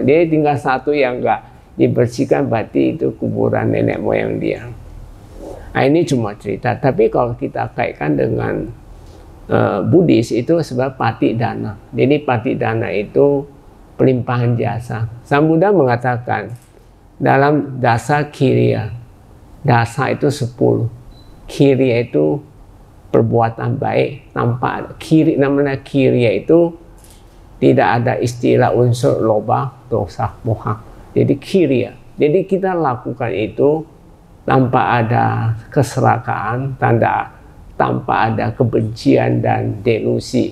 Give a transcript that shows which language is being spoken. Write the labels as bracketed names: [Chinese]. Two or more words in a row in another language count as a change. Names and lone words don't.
[Indonesian] Dia tinggal satu yang enggak dibersihkan, berarti itu kuburan nenek moyang dia. Nah, ini cuma cerita. Tapi kalau kita kaitkan dengan Buddhis itu sebab Patik Dana. Jadi Patik Dana itu pelimpahan jasa. Sang Buddha mengatakan dalam [Pali] dasa kiriya, [Indonesian] dasa itu 10, kiriya itu perbuatan baik tanpa kiri. Namanya kiriya itu tidak ada istilah unsur [Pali] loba, dosa, moha. [Indonesian] Jadi kiriya. Jadi kita lakukan itu tanpa ada keserakaan, tanpa ada kebencian dan delusi.